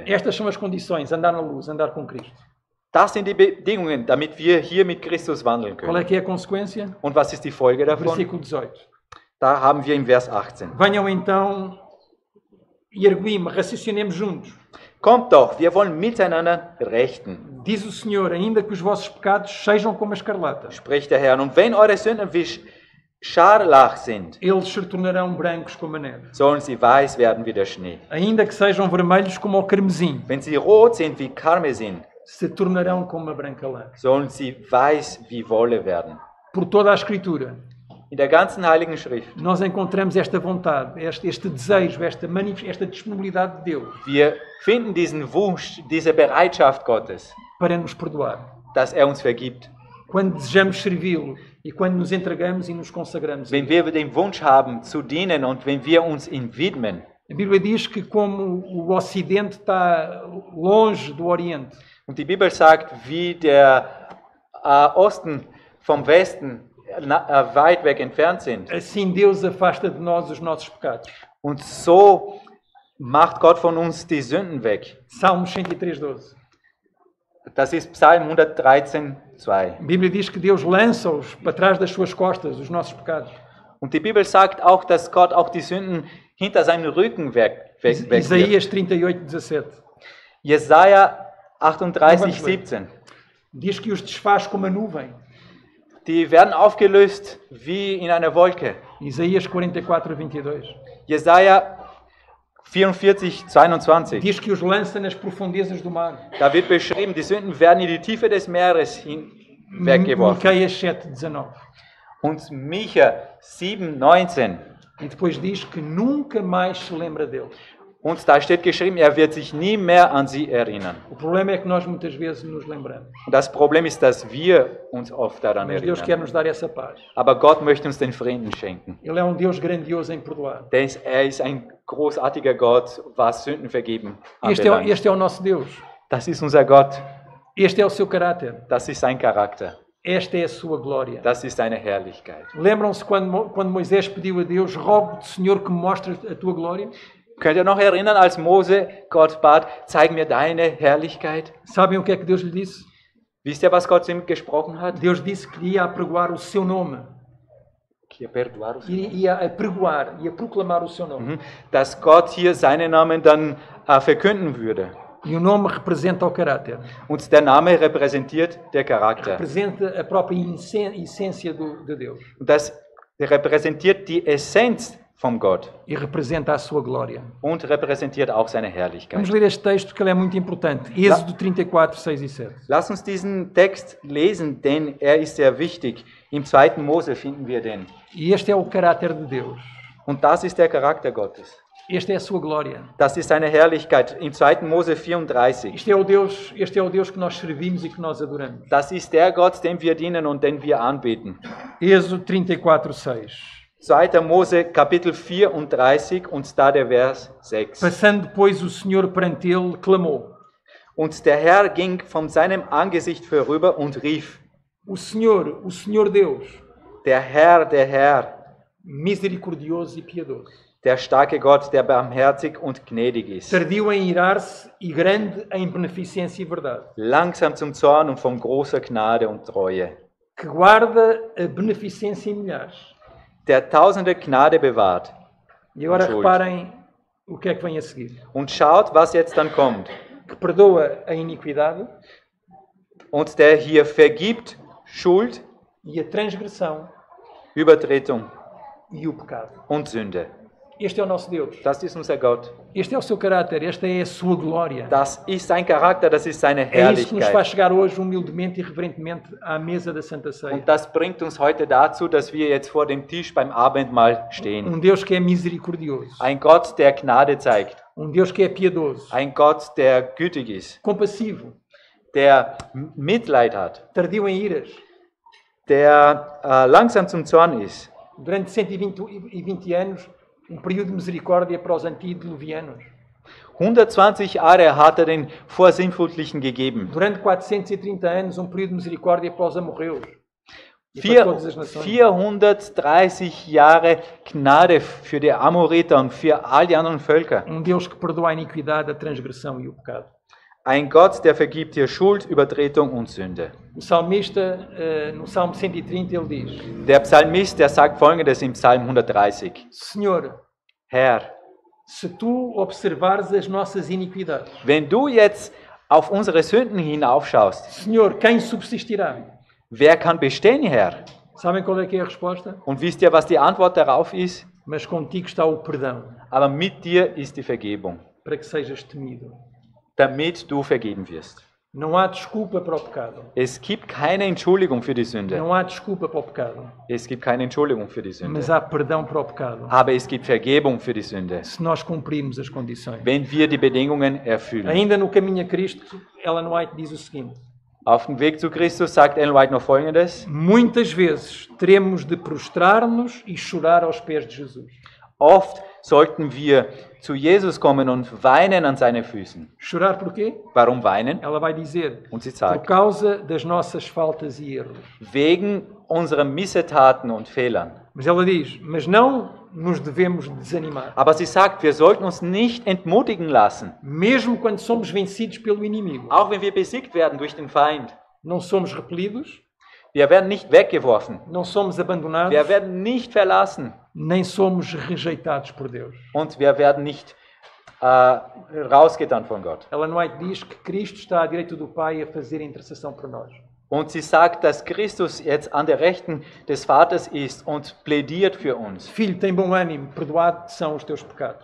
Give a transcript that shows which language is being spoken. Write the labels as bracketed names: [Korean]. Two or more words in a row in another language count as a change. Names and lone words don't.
[Portuguese] Estas são as condições. Andar na luz, andar com Cristo. [German] Das sind die Bedingungen, damit wir hier mit Christus wandeln [Portuguese] Qual é [German] können. [Portuguese] que é a consequência? [German] Und was ist die Folge davon? [Portuguese] Versículo 18. [German] Da haben wir im Vers 18. [Portuguese] Venham então e arguim-me, raciocinemos juntos. [German] Kommt doch, wir wollen miteinander rechten, [Portuguese] Diz o Senhor, ainda que os vossos pecados sejam como a escarlata, [German] spricht der Herr. Und wenn eure Sünden wie Scharlach sind, [Portuguese] eles se tornarão brancos como a neve. [German] sollen sie weiß werden wie der Schnee. [Portuguese] Ainda que sejam vermelhos como o carmesim, [German] Wenn sie rot sind wie Karmesin, [Portuguese] se tornarão como a branca lã. [German] sollen sie weiß wie Wolle werden. [Portuguese] Por toda a Escritura, [German] In der ganzen Heiligen Schrift. [Portuguese] nós encontramos esta vontade, este desejo, esta disponibilidade de Deus [German] Wir finden diesen Wunsch, diese Bereitschaft Gottes, [Portuguese] para nos perdoar. [German] dass er uns vergibt. [Portuguese] Quando desejamos servi-lo e quando nos entregamos e nos consagramos. [German] Wenn wir den Wunsch haben zu dienen und wenn wir uns ihm widmen. [Portuguese] A Bíblia diz que como o Ocidente está longe do Oriente, [German] Und die Bibel sagt, wie der Osten vom Westen weit weg entfernt sind. [Portuguese] assim Deus afasta de nós os nossos pecados. [German] Und so macht Gott von uns die Sünden weg. [Portuguese] Salmos 103:12. [German] Das ist Psalm 113,2. [Portuguese] A Bíblia diz que Deus lança-os para trás das suas costas, os nossos pecados. [German] Und die Bibel sagt auch, dass Gott auch die Sünden hinter seinem Rücken wegwirft. [Portuguese] Isaías 38:17. [German] Jesaja 38,17. [Portuguese] Diz que os desfaz como a nuvem. [German] Die werden aufgelöst wie in einer Wolke. [Portuguese] Isaías 44:22. [German] Jesaja 44,22. [Portuguese] Diz que os lança nas profundezas do mar. [German] Da wird beschrieben, die Sünden werden in die Tiefe des Meeres hinweggeworfen. [Portuguese] Miqueias 7:19. [German] Und Micha 7,19. [Portuguese] E depois diz que nunca mais se lembra deles. [German] Und da steht geschrieben, er wird sich nie mehr an sie erinnern. [Portuguese] O problema é que nós muitas vezes nos lembramos. [German] Und das Problem ist, dass wir uns oft daran [Portuguese] Mas Deus quer [German] erinnern. [Portuguese] nos dar essa paz. [German] Aber Gott möchte uns den Frieden schenken. [Portuguese] Ele é Deus grandioso em perdoar. [German] Denn er ist ein großartiger Gott, was Sünden vergeben [Portuguese] Este [German] anbelangt. [Portuguese] é o nosso Deus. [German] Das ist unser Gott. [Portuguese] Este é o seu caráter. [German] Das ist sein Charakter. [Portuguese] Esta é a sua glória. [German] Das ist seine Herrlichkeit. [Portuguese] Lembram-se quando Moisés pediu a Deus, rogo-te, Senhor, que me mostres a tua glória? [German] Könnt ihr noch erinnern, als Mose Gott bat, zeig mir deine Herrlichkeit? [Portuguese] Sabem o que é que Deus lhe disse? [German] Wisst ihr, was Gott zu ihm gesprochen hat? [Portuguese] Deus disse que ia apregoar o seu nome. Que perdoar os- Ia apregoar, ia proclamar o seu nome. [German] Dass Gott hier seinen Namen dann verkünden würde. [Portuguese] E o nome representa o caráter. [German] Und der Name repräsentiert der Charakter. [Portuguese] Representa a própria essência de Deus. [German] Und das repräsentiert die Essenz vom Gott [Portuguese] E representa a sua glória. [German] und repräsentiert auch seine Herrlichkeit. [Portuguese] Vamos ler este texto porque ele é muito importante. Êxodo 34, 6 e 7. [German] Lass uns diesen Text lesen, denn er ist sehr wichtig. Im 2. Mose finden wir den. [Portuguese] E este é o caráter de Deus. [German] Und das ist der Charakter Gottes. [Portuguese] Esta é a sua glória. [German] Das ist seine Herrlichkeit. Im 2. Mose 34. [Portuguese] Este é o Deus que nós servimos e que nós adoramos. [German] Das ist der Gott, dem wir dienen und den wir anbeten. [Portuguese] Êxodo 34, 6. [German] 2. Mose Kapitel 34 und da der Vers 6. [Portuguese] Passando depois o Senhor perante ele, clamou. [German] Und der Herr ging von seinem Angesicht vorüber und rief, [Portuguese] O Senhor Deus, [German] der Herr, [Portuguese] misericordioso e piedoso, [German] der starke Gott, der barmherzig und gnädig ist, [Portuguese] tardio em irar-se e grande em beneficência e verdade, [German] langsam zum Zorn und von großer Gnade und Treue, [Portuguese] que guarda a beneficência em milhares. [German] der tausende Gnade bewahrt. [Portuguese] E agora [German] Schuld. [Portuguese] reparem o que é que vem a seguir. [German] Und schaut, was jetzt dann kommt. [Portuguese] Que perdoa a iniquidade [German] Und der hier vergibt Schuld, [Portuguese] e a transgressão [German] Übertretung [Portuguese] e o pecado. [German] und Sünde. [Portuguese] Este é o nosso Deus. [German] Das ist unser Gott. [Portuguese] Este é o seu caráter. Esta é a sua glória. [German] Das ist sein Charakter, das ist seine [Portuguese] É isso que nos faz [German] Herrlichkeit. [Portuguese] chegar hoje humildemente e reverentemente à mesa da Santa Ceia. [German] Und das bringt uns heute dazu, dass wir jetzt vor dem Tisch beim Abendmahl stehen. [Portuguese] Deus que é misericordioso. [German] Ein Gott, der Gnade zeigt. [Portuguese] Deus que é piedoso. [German] Ein Gott, der gütig ist. [Portuguese] Compassivo. [German] Der Mitleid hat. [Portuguese] Tardio em iras. [German] Der langsam zum Zorn ist. [Portuguese] Durante 120 anos, período de misericórdia para os antediluvianos. [German] 120 Jahre hat er den Vorsintflutlichen gegeben. [Portuguese] Durante 430 anos, período de misericórdia para os amorreus. E para todas as nações. [German] 430 Jahre Gnade für die Amoriter und für all die anderen Völker. [Portuguese] Deus que perdoa a iniquidade, a transgressão e o pecado. [German] Ein Gott, der vergibt hier Schuld, Übertretung und Sünde. [Portuguese] O salmista, no Salmo 130, ele diz: [German] Der Psalmist, der sagt Folgendes im Psalm 130. [Portuguese] Senhor, [German] Herr, [Portuguese] se tu observares as nossas iniquidades, [German] wenn du jetzt auf unsere Sünden hinaufschaust, [Portuguese] Senhor, quem subsistirá? [German] wer kann bestehen, Herr? [Portuguese] Sabem qual é que é a resposta? [German] Und wisst ihr, was die Antwort darauf ist? [Portuguese] Mas contigo está o perdão, [German] Aber mit dir ist die Vergebung, [Portuguese] para que sejas temido. [German] damit du vergeben wirst. [Portuguese] Não há desculpa para o pecado. [German] Es gibt keine Entschuldigung für die Sünde. [Portuguese] Não há desculpa para o pecado. [German] Es gibt keine Entschuldigung für die Sünde. [Portuguese] Mas há perdão para o pecado. [German] Aber es gibt Vergebung für die Sünde, [Portuguese] Se nós cumprirmos as condições. [German] wenn wir die Bedingungen erfüllen. [Portuguese] Ainda no caminho a Cristo, Ellen White diz o seguinte: [German] Auf dem Weg zu Christus sagt Ellen White noch Folgendes. [Portuguese] muitas vezes teremos de prostrar-nos e chorar aos pés de Jesus. [German] Oft sollten wir zu Jesus kommen und weinen an seinen Füßen. [Portuguese] Chorar porquê? [German] Warum weinen? [Portuguese] Ela vai dizer: [German] Und sie [Portuguese] por [German] sagt, [Portuguese] causa das nossas faltas e erros. [German] wegen unserer Missetaten und Fehlern. [Portuguese] Mas ela diz: mas não nos devemos desanimar. [German] Aber sie sagt, wir sollten uns nicht entmutigen lassen, [Portuguese] Mesmo quando somos vencidos pelo inimigo. [German] auch wenn wir besiegt werden durch den Feind. [Portuguese] Não somos repelidos, [German] Wir werden nicht weggeworfen, [Portuguese] não somos abandonados, [German] wir werden nicht verlassen [Portuguese] nem somos rejeitados por Deus. [German] und wir werden nicht rausgetan von Gott. [Portuguese] Ellen White diz que Cristo está à direita do Pai a fazer intercessão por nós. [German] Und sie sagt, dass Christus jetzt an der Rechten des Vaters ist und plädiert für uns. [Portuguese] Filho, tem bom ânimo, perdoados são os teus pecados.